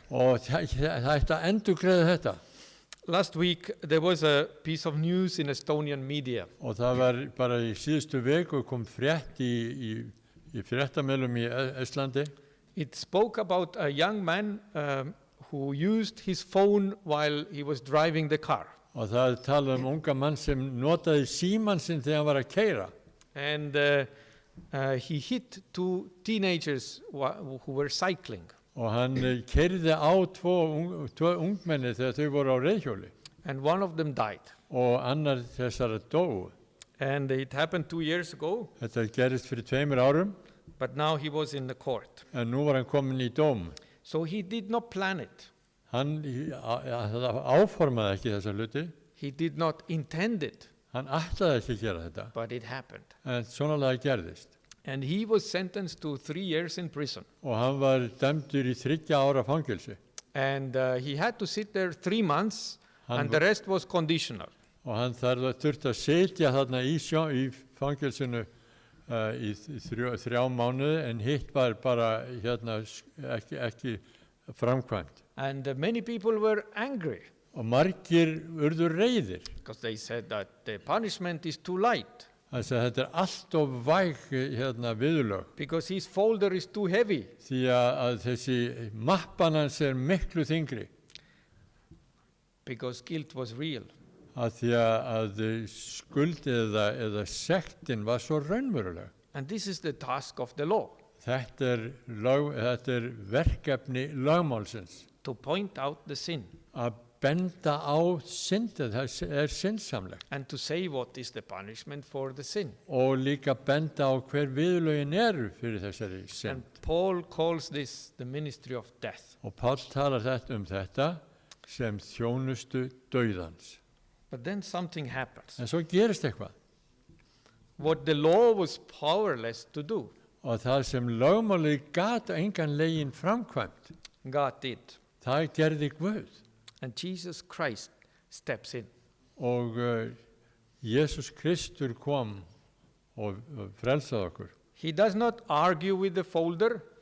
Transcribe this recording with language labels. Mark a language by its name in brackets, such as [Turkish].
[Icelandic] Og það ætti að endurgreiða þetta. [English] Last week, there was a piece of news in Estonian media. [Icelandic] Og það var bara í síðustu viku kom frétt í fréttamiðlum í Íslandi. [English] It spoke about a young man who used his phone while he was driving the car. [Icelandic] Og það talaði unga mann sem notaði símann sinn þegar hann var að keyra. [English] And he hit two teenagers who were cycling. [Icelandic] Og hann keyrði á tvo ungmenni þegar þau voru á reiðhjóli. [English] And one of them died. [Icelandic] Og annar þessara dó. [English] And it happened 2 years ago, [Icelandic] Þetta gerist fyrir 2 árum, [English] but now he was in the court. [Icelandic] en nú var hann komin í dóm. [English] So he did not plan it. [Icelandic] Hann áformaði ekki þessa hluti. [English] He did not intend it, [Icelandic] Hann ætlaði ekki að gera þetta. [English] but it happened. [Icelandic] En svonalega gerðist. [English] And he was sentenced to 3 years in prison. [Icelandic] Og hann var dæmdur í 3 ára fangilsi. [English] And he had to sit there 3 months, [Icelandic] Hann [English] and the rest was conditional. [Icelandic] Og hann þurfti að sitja þarna í fangilsinu í 3 mánuði, en hitt var bara ekki framkvæmt. [English] And many people were angry [Icelandic] Og margir urðu reiðir. [English] because they said that the punishment is too light, [Icelandic] Þannig að þetta allt of væg viðurlög. [English] because his folder is too heavy. [Icelandic] Því að þessi mappan hans miklu þyngri. [English] Because guilt was real. [Icelandic] Að því að skuld eða sektin var svo raunveruleg. [English] And this is the task of the law, [Icelandic] Þetta verkefni lögmálsins. [English] to point out the sin [Icelandic] Að benda á syndið, það syndsamlegt. [English] and to say what is the punishment for the sin. [Icelandic] Og líka benda á hver viðurlögin eru fyrir þessari synd. [English] And Paul calls this the ministry of death. [Icelandic] Og Páll talar þetta sem þjónustu dauðans. [English] But then something happens. [Icelandic] En svo gerist eitthvað. [English] What the law was powerless to do, [Icelandic] Og það sem lögmálið gat engan legin framkvæmt, [English] God did. [Icelandic] það gerði Guð. [English] And Jesus Christ steps in. [Icelandic] Og Jesús Kristur kom og frelsaði okkur. [English] He does not argue with the folder.